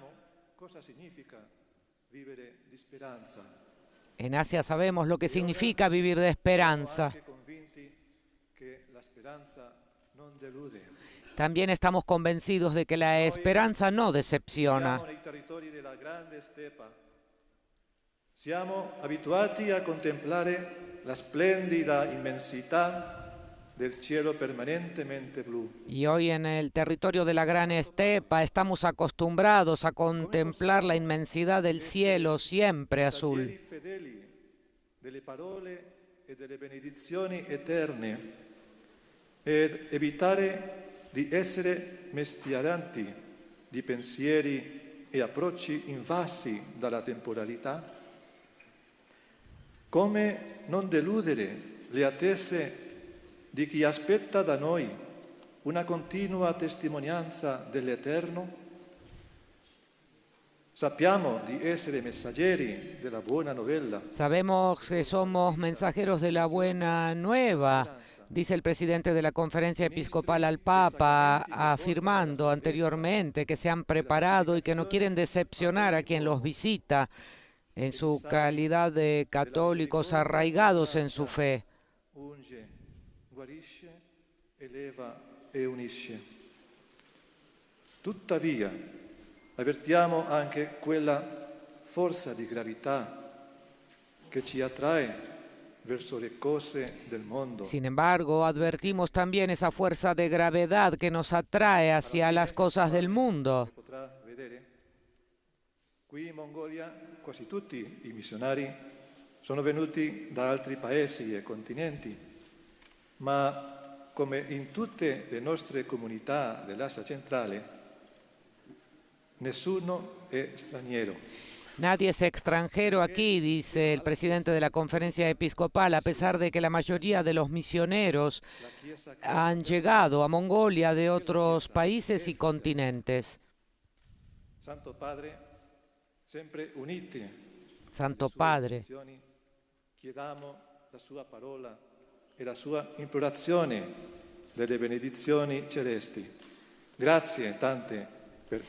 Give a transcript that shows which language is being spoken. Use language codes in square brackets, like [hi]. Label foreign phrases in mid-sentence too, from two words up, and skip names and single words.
[es] En Asia sabemos lo que significa vivir de esperanza. También estamos convencidos de que la esperanza no decepciona. [it] Siamo abituati a contemplare la splendida inmensità del cielo permanentemente blu. [es] Y hoy en el territorio de la gran estepa estamos acostumbrados a contemplar la inmensidad del cielo siempre azul. [it] Delle parole e delle benedizioni eterne ed evitare di essere mestieranti di pensieri e approcci invasi dalla temporalità. Come non deludere le attese di chi aspetta da noi una continua testimonianza dell'Eterno? Sappiamo di essere messaggeri della buona novella. [es] Sabemos que somos mensajeros de la buena nueva, dice el presidente de la Conferencia Episcopal al Papa, afirmando anteriormente que se han preparado y que no quieren decepcionar a quien los visita en su calidad de católicos arraigados en su fe. [it] Unge, guarisce, eleva e unisce. Tuttavia, avvertiamo anche quella forza di gravità che ci attrae verso le cose del mondo. [es] Sin embargo, advertimos también esa fuerza de gravedad que nos atrae hacia las cosas del mundo. [it] Qui in Mongolia quasi tutti i missionari sono venuti da altri paesi e continenti, ma come in tutte le nostre comunità dell'Asia centrale, nessuno è straniero. [es] Nadie es extranjero aquí, dice el presidente de la Conferencia Episcopal, a pesar de que la mayoría de los misioneros han llegado a Mongolia de otros países y continentes. [it] Santo Padre, sempre uniti. Santo Padre, chiediamo la sua parola e la sua implorazione delle benedizioni celesti. Grazie tante per